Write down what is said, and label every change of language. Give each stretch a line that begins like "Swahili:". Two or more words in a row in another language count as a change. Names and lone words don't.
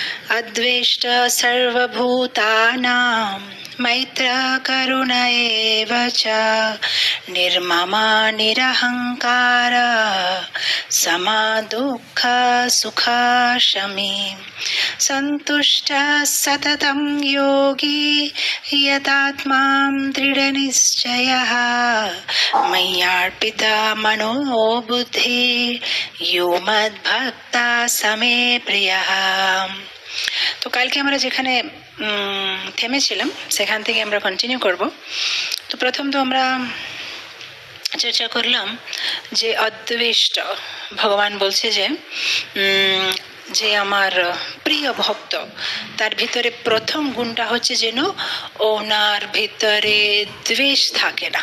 Sanskrit: अद्वेष्ट सर्वभूतानां मैत्र करुण एव च निर्ममा निरहंकार समा दुःख सुख शमी संतुष्ट सततं योगी यतात्मा दृढनिश्चयः मय्यार्पित मनो बुद्धि यो मद्भक्ता समे प्रियः।
Bangla: তো কালকে আমরা যেখানে থেমেছিলাম সেখান থেকে আমরা কন্টিনিউ করব। তো প্রথম তো আমরা চর্চা করলাম যে অদ্বেষ্ট ভগবান বলছে যে যে আমার প্রিয় ভক্ত তার ভিতরে প্রথম গুণটা হচ্ছে যেন ওনার ভিতরে দ্বেষ থাকে না।